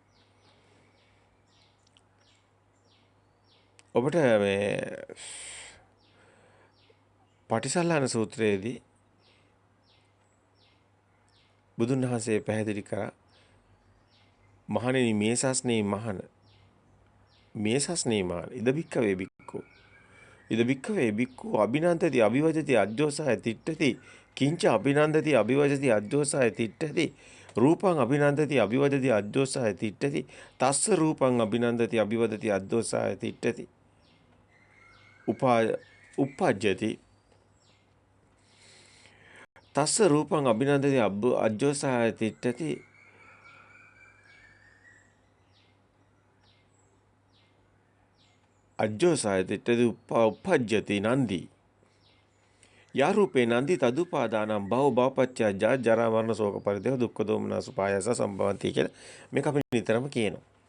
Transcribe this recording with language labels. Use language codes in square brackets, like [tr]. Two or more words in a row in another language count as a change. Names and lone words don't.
[si] ඔබට මේ පටිසල්ලාන සූත්‍රයේදී බුදුන් වහන්සේ පැහැදිලි කරා මහණෙනි මේ සස්නේ මහණ [pi] ඉද බික්කවේ බික්කු ඉද බික්කවේ බික්කු අභිනන්දති අභිවජති අජ්ජෝසාය තිට්ඨති කිංච අභිනන්දති අභිවජති අජ්ජෝසාය තිට්ඨති රූපං අභිනන්දති අභිවජති අජ්ජෝසාය තිට්ඨති තස්ස රූපං අභිනන්දති අභිවජති අජ්ජෝසාය තිට්ඨති උපජ්ජති තස්ස රූපං අභිනන්දති අජ්ජෝසාය තිට්ඨති අජ්ජෝසාය තිට්ඨති උපජ්ජති නන්දි යා රූපේ නන්දි තදුපාදානම් භව භවපච්චය ජරා මරණ ශෝක පරිදේව දුක්ඛ දෝමනස පායස සම්භවಂತಿ [si] කියලා මේක අපි නිතරම කියනවා.